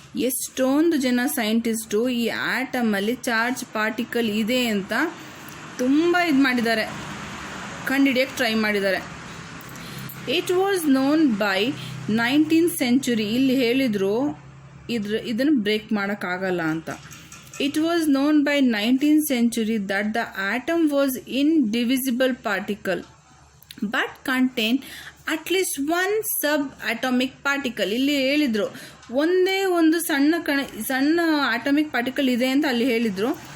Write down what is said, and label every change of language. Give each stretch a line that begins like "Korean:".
Kannada: ಎಷ್ಟೊಂದು ಜನ ಸೈಂಟಿಸ್ಟು ಈ ಆಟಮ್ ಅಲ್ಲಿ ಚಾರ್ಜ್ ಪಾರ್ಟಿಕಲ್ ಇದೆ ಅಂತ ತುಂಬ ಮಾಡಿದ್ದಾರೆ, ಕಂಡುಹಿಡಿಯಕ್ಕೆ ಟ್ರೈ ಮಾಡಿದ್ದಾರೆ.
English: It was known by 19th century.
Kannada: ಇಲ್ಲಿ ಹೇಳಿದ್ರು ಇದನ್ನು ಬ್ರೇಕ್ ಮಾಡೋಕ್ಕಾಗಲ್ಲ ಅಂತ.
English: It was known by 19th century that the atom was indivisible particle but contained at least one subatomic particle.
Kannada: ಇಲ್ಲಿ ಹೇಳಿದ್ರು ಒಂದೇ ಒಂದು ಸಣ್ಣ ಅಟಾಮಿಕ್ ಪಾರ್ಟಿಕಲ್ ಇದೆ ಅಂತ ಅಲ್ಲಿ ಹೇಳಿದ್ರು.